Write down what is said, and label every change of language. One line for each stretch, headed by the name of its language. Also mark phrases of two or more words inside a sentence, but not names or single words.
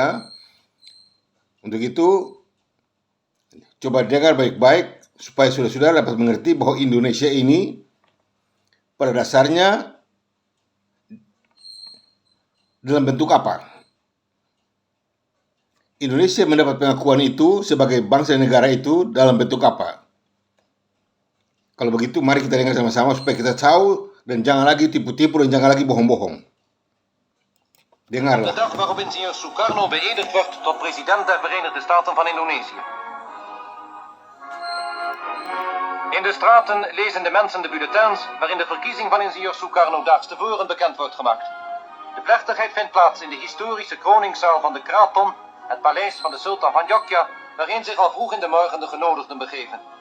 Indonesian: Untuk itu coba dengar baik-baik supaya saudara-saudara dapat mengerti bahwa Indonesia ini pada dasarnya dalam bentuk apa. Indonesia mendapat pengakuan itu sebagai bangsa dan negara itu dalam bentuk apa. Kalau begitu mari kita dengar sama-sama supaya kita tahu dan jangan lagi tipu-tipu dan jangan lagi bohong-bohong. Dengarlah.
Dutch: De dag waarop ingenieur Sukarno beëdigd werd tot president der Verenigde Staten van Indonesië. In de straten lezen de mensen de bulletins waarin de verkiezing van ingenieur Sukarno daags tevoren bekend wordt gemaakt. De plechtigheid vindt plaats in de historische kroningszaal van de Kraton, het paleis van de sultan van Jogja, waarin zich al vroeg in de morgen de genodigden begeven.